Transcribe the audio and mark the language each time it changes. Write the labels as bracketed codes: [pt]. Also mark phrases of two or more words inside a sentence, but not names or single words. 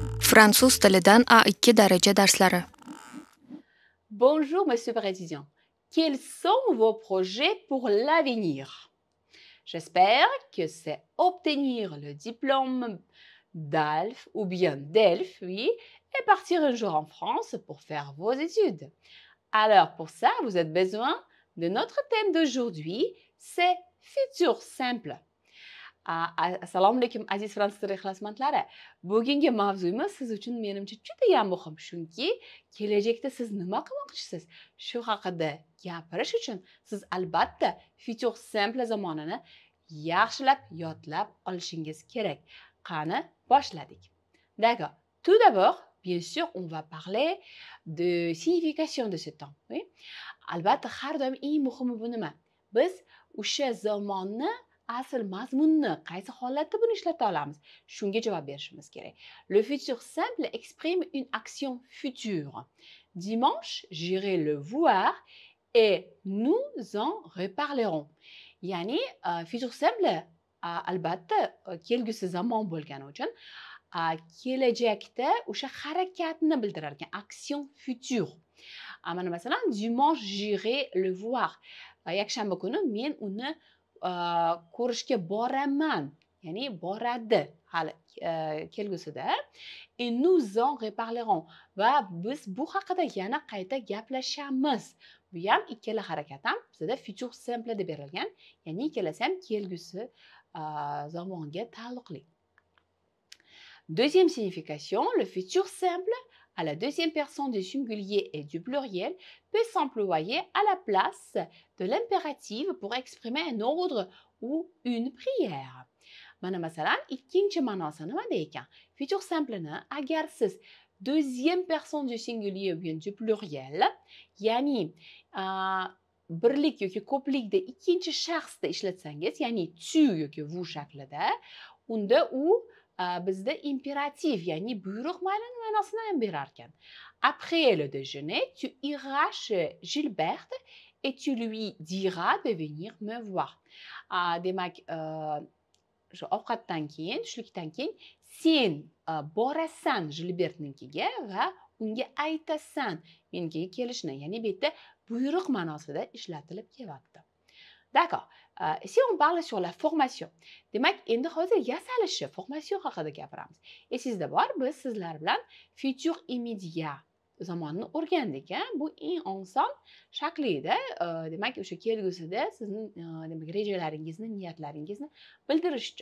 [uz] Fransuz tilidan A2 daraja darslari. [fr] Bonjour, monsieur président. Quels sont vos projets pour l'avenir? J'espère que c'est obtenir le diplôme d'ALF ou bien DELF, oui, et partir un jour en France pour faire vos études. Alors, pour ça, vous avez besoin de notre thème d'aujourd'hui, c'est futur simple. [uz] Assalomu alaykum aziz fransuz tili ixlosmandlari. Bugungi mavzuyimiz siz uchun menimcha juda ham muhim, chunki kelajakda siz nima qilmoqchisiz? Shu haqida gapirish uchun siz albatta [fr] futur simple [uz] zamonini yaxshilab yodlab olishingiz kerak. Qani, boshladik. [fr] D'accord. Tout d'abord, bien sûr, on va parler de signification de ce temps. Oui? [uz] Albatta, har doim eng muhimi bu nima? Biz o'sha zamonni asl mazmunni qaysi holatda buni ishlata olamiz? Shunga javob berishimiz kerak. [fr] Le futur simple exprime une action future. Dimanche, j'irai le voir et nous en reparlerons. [uz] Ya'ni [fr] futur simple [uz] albatta kelgusi zamon bo'lgani uchun kelajakda o'sha harakatni bildirar ekan, [fr] action future. [uz] Mana masalan, [fr] dimanche, j'irai le voir. [uz] Yakshanba kuni men uni ko'rishga boraman, ya'ni boradi hali kelgusida. [fr] Et nous en reparlerons. [uz] Va biz bu haqida yana qayta gaplashamiz. Bu ham ikkala harakat ham bizda [fr] futur simple [uz] deb berilgan, ya'ni ikkalasi ham kelgusi zamonga taalluqli. [fr] Deuxième signification, le futur simple à la deuxième personne du singulier et du pluriel peut s'employer à la place de l'impératif pour exprimer un ordre ou une prière. [uz] Mana masalan, ikkinchi ma'nosi nima ekan? [fr] Futur simpleni [uz] agar siz [fr] deuxième personne du singulier ou bien du pluriel, [uz] ya'ni birlik yoki ko'plikda ikkinchi shaxsda ishlatsangiz, ya'ni tu yoki vous shaklida, unda u bizda impératif, ya'ni buyruq ma'nosini ham berar ekan. [fr] Après le déjeuner, tu iras chez Gilberte et tu lui diras de venir me voir. [uz] Demak, shu ovqatdan keyin, tushlikdan keyin sen borasan Gilbertnikiga va unga aytasan menga kelishni, ya'ni bu yerda buyruq ma'nosida ishlatilib kelyapti. D'accord. [fr] Ici, on parle sur la formation. [uz] Demak, endi hozir yasalishni, formation haqida gapiramiz. Siz d'abord biz sizlar bilan [fr] futur immédiat [uz] zamonni o'rgandik. Bu eng oson shaklida, demak, o'sha kelgusida sizning demak rejalaringizni, niyatlaringizni bildirish uchun.